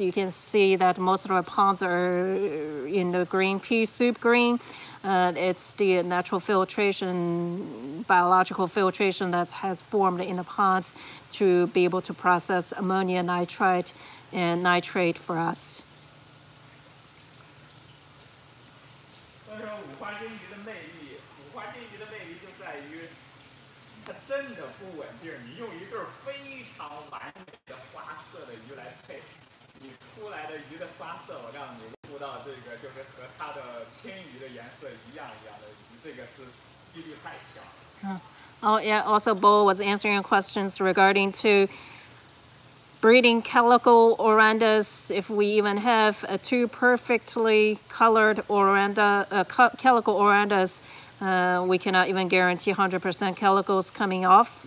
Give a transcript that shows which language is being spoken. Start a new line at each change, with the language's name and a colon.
English: You can see that most of our ponds are in the green pea soup green. It's the natural filtration, biological filtration that has formed in the ponds to be able to process ammonia, nitrite, and nitrate for us.
Chinese: 所以说五花金鱼的魅力就在于，它真的不稳定。你用一对非常完美的花色的鱼来配，你出来的鱼的花色，我告诉你，出到这个就是和它的亲鱼的颜色一样的鱼，这个是几率太小了。
English: Oh yeah. Also, Bo was answering questions regarding to breeding calico orandas. If we even have two perfectly colored calico orandas, we cannot even guarantee 100% calicos coming off.